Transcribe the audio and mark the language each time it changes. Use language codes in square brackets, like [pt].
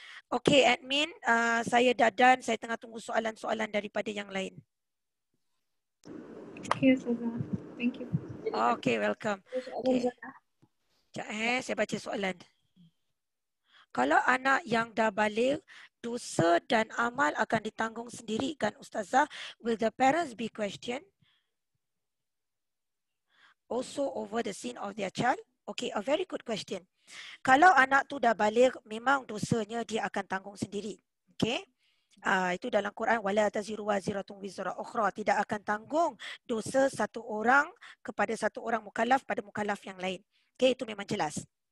[ms] Okay, admin, saya dah done. Saya tengah tunggu soalan-soalan daripada yang lain. [en] Okay, Ustazah. Thank you. [ms] Okay, welcome. Okay. Sekejap, saya baca soalan. Kalau anak yang dah balik, dosa dan amal akan ditanggung sendiri kan Ustazah? [en] Will the parents be questioned also over the sin of their child? Okay, a very good question. [ms] Kalau anak tu dah balik, memang dosanya dia akan tanggung sendiri. Okay? Itu dalam Quran, [ar] wala taziru waziratun wizra ukhra, [ms] tidak akan tanggung dosa satu orang kepada satu orang mukallaf pada mukallaf yang lain. Okay, itu memang jelas.